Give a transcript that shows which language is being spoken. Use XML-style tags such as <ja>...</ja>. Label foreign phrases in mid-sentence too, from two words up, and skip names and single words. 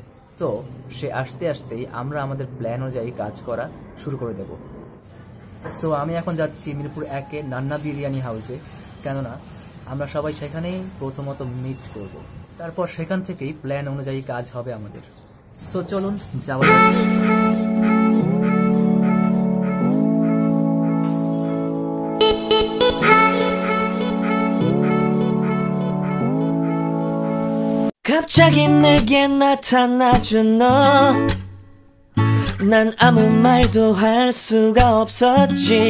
<bn>তো সে আসতে আসতেই আমরা আমাদের প্ল্যান অনুযায়ী কাজ করা শুরু করে দেব। তো আমি এখন যাচ্ছি মিরপুর 1-এ নান্না বিরিয়ানি হাউসে, কেননা আমরা সবাই সেখানেই প্রথমত মিট করব। তারপর সেখান থেকেই প্ল্যান অনুযায়ী কাজ হবে আমাদের। সো চলুন যাওয়া যাক।</bn> <ko>갑자기 내게 나타나준 너, 난 아무 말도 할 수가 없었지.</ko>